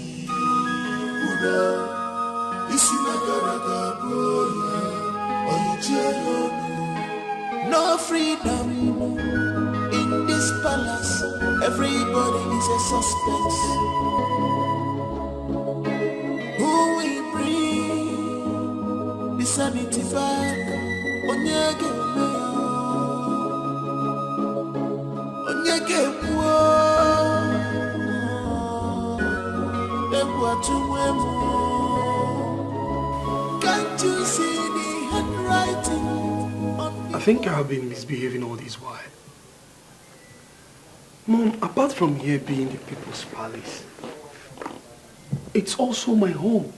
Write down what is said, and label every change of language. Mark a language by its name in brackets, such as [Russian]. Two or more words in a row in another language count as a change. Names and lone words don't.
[English] This is what I no freedom in this palace. Everybody is a suspect. Who we bring sanity back. [Akan] Onyege me, onyege wo, [English] can't you see the handwriting? I think I have been misbehaving all this while. Mom, apart from here being the people's palace, it's also my home.